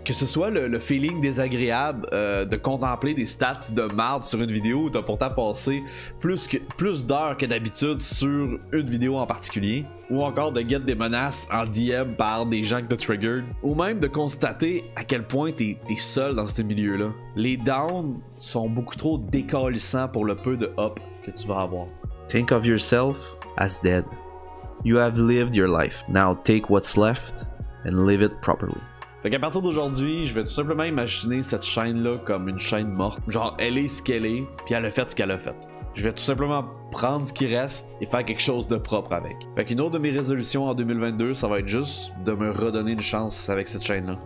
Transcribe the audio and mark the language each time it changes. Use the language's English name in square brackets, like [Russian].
[French] Que ce soit le feeling désagréable de contempler des stats de marde sur une vidéo où t'as pourtant passé plus d'heures que d'habitude sur une vidéo en particulier, ou encore de get des menaces en DM par des gens que t'as triggered, ou même de constater à quel point t'es seul dans ce milieu-là. Les downs sont beaucoup trop décalissants pour le peu de up que tu vas avoir. [English] Think of yourself as dead. You have lived your life. Now take what's left and live it properly. [French] Fait qu'à partir d'aujourd'hui, je vais tout simplement imaginer cette chaîne-là comme une chaîne morte. Genre, elle est ce qu'elle est, puis elle a fait ce qu'elle a fait. Je vais tout simplement prendre ce qui reste et faire quelque chose de propre avec. Fait qu'une autre de mes résolutions en 2022, ça va être juste de me redonner une chance avec cette chaîne-là.